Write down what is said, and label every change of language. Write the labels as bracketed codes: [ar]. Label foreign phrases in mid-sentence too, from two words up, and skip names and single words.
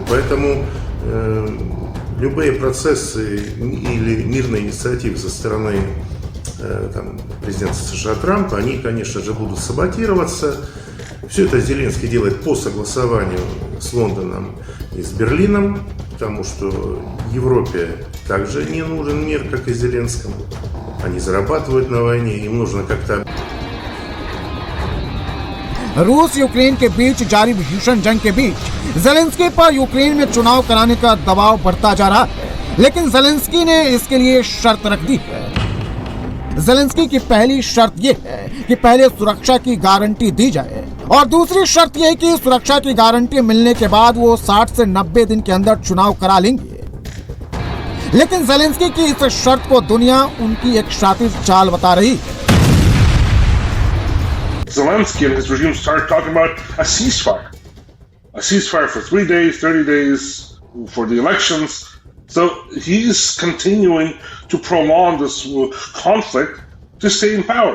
[ru] Поэтому любые процессы или мирные инициативы со стороны президента США Трампа, они, конечно же, будут саботироваться. Все это Зеленский делает по согласованию с Лондоном и с Берлином, потому что Европе также не нужен мир, как и Зеленскому. Они зарабатывают на войне, им нужно как-то... [hi] रूस यूक्रेन के बीच जारी भीषण जंग के बीच जेलेंस्की पर यूक्रेन में चुनाव कराने का दबाव बढ़ता जा रहा है, लेकिन जेलेंस्की ने इसके लिए शर्त रख दी है। जेलेंस्की की पहली शर्त यह है कि पहले सुरक्षा की गारंटी दी जाए और दूसरी शर्त यह है कि सुरक्षा की गारंटी मिलने के बाद वो 60 से 90 दिन के अंदर चुनाव करा लेंगे। लेकिन जेलेंस्की की इस शर्त को दुनिया उनकी एक शातिर चाल बता रही है। [en] Zelensky and his regime started talking about a ceasefire for 3 days, 30 days for the elections. So he's continuing to prolong this conflict to stay in power.